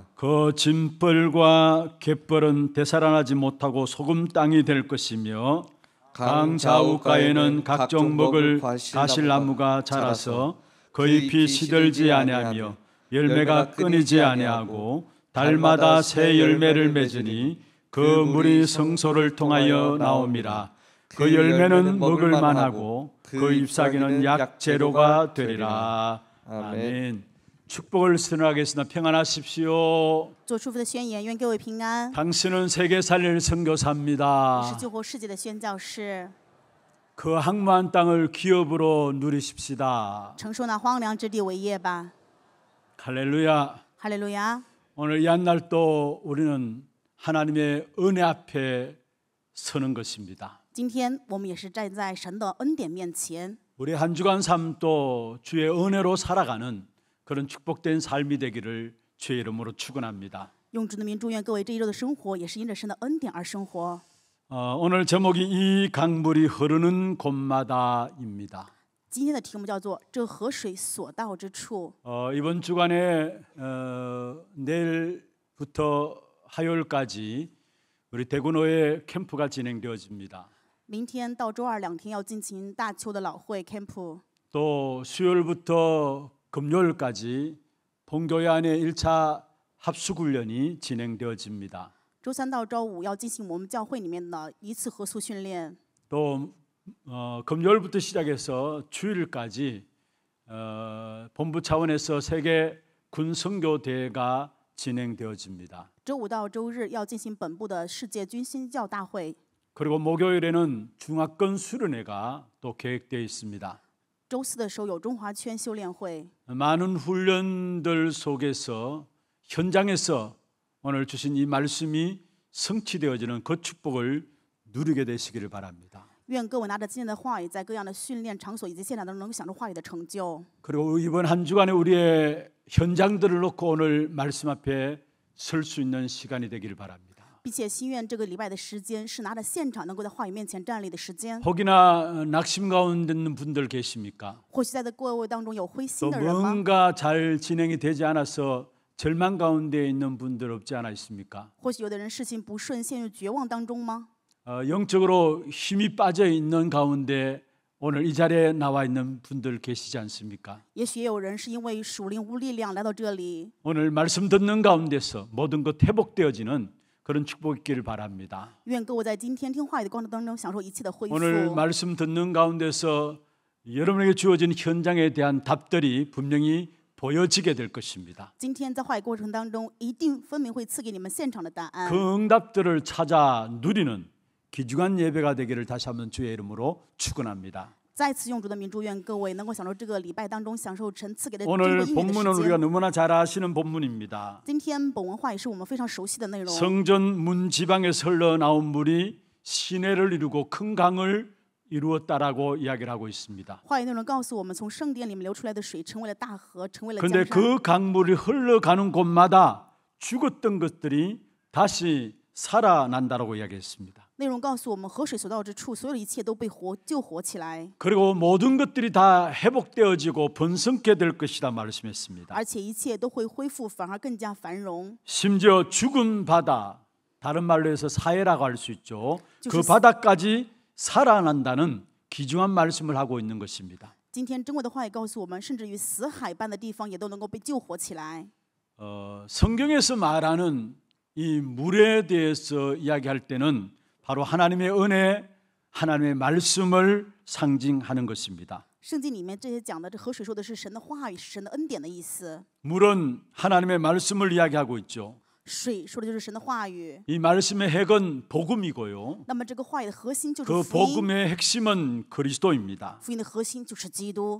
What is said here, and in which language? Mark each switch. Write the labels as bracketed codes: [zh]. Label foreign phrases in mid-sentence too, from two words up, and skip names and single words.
[ko] 그 짐벌과 갯벌은 되살아나지 못하고 소금 땅이 될 것이며 강 좌우가에는 각종 먹을 가실나무가 자라서 그 잎이 시들지 아니하며 열매가 끊이지 아니하고 달마다 새 열매를 맺으니 그 물이 성소를 통하여 나옴이라. 그 열매는 먹을 만하고 그 잎사귀는 약재료가 되리라. 아멘. 축복을 선언하겠습니다. 평안하십시오. [zh] 做祝福的宣言，愿各位平安。 [ko] 당신은 세계 살릴 [zh] 我 [ko] 선교사입니다. [zh] 是救活世界的宣教士， [ko] 그 항무한 땅을 기업으로 누리십시다. [zh] 承受那荒凉之地为业吧。 [ko] 할렐루야. [zh] 哈利路亚！ [ko] 오늘 이 한날도 우리는 하나님의 은혜 앞에 서는 것입니다. [zh] 今天我们也是站在神的恩典面前， [ko] 우리 한 주간 삶도 주의 은혜로 살아가는 그런 축복된 삶이 되기를 주의 이름으로 축원합니다. [zh] 用主的名祝愿各位这一周的生活也是因着神的恩典而生活。 [ko] 오늘 제목이 이 강물이 흐르는 곳마다입니다. [zh] 今天的题目叫做“这河水所到之处”。 [ko] 이번 주간에 내일부터 화요일까지 우리 대구노예 캠프가 진행되어집니다. [zh] 明天到周二2天要进行大邱的老会 camp， [ko] 또 수요일부터 금요일까지 본교회 안에 1차 합숙훈련이 진행되어집니다. [zh] 周3到周5要进行我们教会里面的一次合宿训练。 [ko] 또 금요일부터 시작해서 주일까지 본부 차원에서 세계 군선교대회가 진행되어집니다. [zh] 周5到周日要进行本部的世界军新教大会。 [ko] 그리고 목요일에는 중화권 수련회가 또 계획되어 있습니다. [zh] 周4的时候有中华圈修炼会。 [ko] 많은 훈련들 속에서 현장에서 오늘 주신 이 말씀이 성취되어지는 그 축복을 누리게 되시기를 바랍니다. [zh] 愿各位拿着今天的话语，在各样的训练场所以及现场当中，能够享受话语的成就。 [ko] 그리고 이번 한 주간에 우리의 현장들을 놓고 오늘 말씀 앞에 설 수 있는 시간이 되기를 바랍니다. [zh] 并且心愿这个礼拜的时间是拿着现场能够在话语面前站立的时间。 [ko] 혹이나 낙심 가운데 있는 분들 계십니까? [zh] 或许在各位当中有灰 [ko] 또 [zh] 心的人吗？ [ko] 뭔가 잘 진행이 되지 않아서 절망 가운데 있는 분들 없지 않아 있습니까? [zh] 或许有的人事情不顺，陷入绝望当中吗？ [ko] 영적으로 힘이 빠져 있는 가운데 오늘 이 자리에 나와 있는 분들 계시지 않습니까? [zh] 也许也有人是因为属灵无力量来到这里。 [ko] 오늘 말씀 듣는 가운데서 모든 것 회복되어지는 그런 축복이 있기를 바랍니다. [zh] 愿各位在今天听话语的过程当中享受一切的恢复。 [ko] 오늘 말씀 듣는 가운데서 여러분에게 주어진 현장에 대한 답들이 분명히 보여지게 될 것입니다. [zh] 今天在话语过程当中，一定分明会赐给你们现场的答案。 [ko] 그 응답들을 찾아 누리는 귀중한 예배가 되기를 다시 한번 주의 이름으로 축원합니다. [zh] 再次用主的名祝愿各位能够享受这个礼拜当中享受神赐给的珍 [ko] 오늘 [zh] 贵音乐的 [ko] 본문은 [zh] 时 [ko] 우리가 [zh] 间。 [ko] 너무나 잘 아시는 본문입니다. [zh] 今天本文话语是我们非常熟悉的内容。 [ko] 성전 문 지방에서 흘러나온 물이 시내를 이루고 큰 강을 이루었다라고 이야기를 하고 있습니다. [zh] 话语内容告诉我们，从圣殿里面流出来的水成为了大河，成为了 [ko] 그런데 [zh] 江山。 [ko] 그 강물이 흘러가는 곳마다 죽었던 것들이 다시 살아난다라고 이야기했습니다. [zh] 内容告诉我们，河水所到之处，所有的一切都被救活起来， [ko] 그리고 모든 것들이 다 회복되어지고 번성케 될 것이다 말씀했습니다. [zh] 而且一切都会恢复，反而更加繁荣。 [ko] 심지어 죽은 바다, 다른 말로 해서 사해라고 할 수 있죠. 그 [zh] 就是- [ko] 바다까지 살아난다는 귀중한 말씀을 하고 있는 것입니다. [zh] 今天珍贵的话语告诉我们，甚至于死海般的地方也都能够被救活起来。 [ko] 성경에서 말하는 이 물에 대해서 이야기할 때는 바로 하나님의 은혜, 하나님의 말씀을 상징하는 것입니다. [zh] 圣经里面这些讲的这河水说的是神的话语，是神的恩典的意思。 [ko] 물은 하나님의 말씀을 이야기하고 있죠. [zh] 水说的就是神的话语。 [ko] 이 말씀의 핵은 복음이고요. [zh] 那么这个话语的核心就是 [ko] 그 [zh] 福音， [ko] 복음의 핵심은 그리스도입니다. [zh] 福音的核心就是基督。